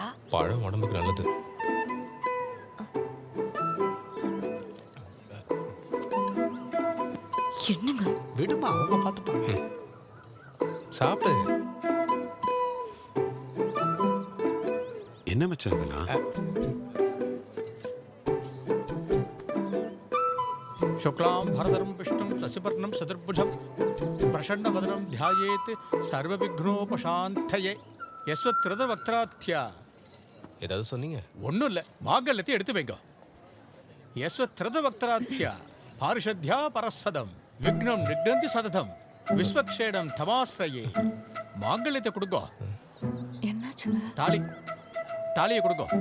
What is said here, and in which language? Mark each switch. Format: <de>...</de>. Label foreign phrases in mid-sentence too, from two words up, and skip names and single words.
<ta>பழம் உடம்புக்கு நல்லது. என்னங்க விடுமா, அவங்க பார்த்துப்பாங்க. சாப்பிடு. என்ன மச்சான் இதெல்லாம்?</ta> <sa>शुक्लां भरधरं विष्णुं शशिवर्णं चतुर्भुजं प्रसन्नवदनं ध्यायेत् सर्वविघ्नोपशान्तये यस्वत्कृतवक्त्रात्या.</sa> <ta>ஏதாவது சொன்னீங்க? ஒன்றும் இல்லை, மாங்கல்யத்தை எடுத்து வைங்க.</ta> <sa>यस्वत्रुतवक्त्राद्या पारिषद्या परशतम् विघ्नम् निघ्नन्ति सततम् विश्वक्षेडम् तमाश्रये.</sa> <ta>மாங்கல்யத்தை கொடுங்க. என்னாச்சுங்க? தாலியை கொடுங்க.</ta>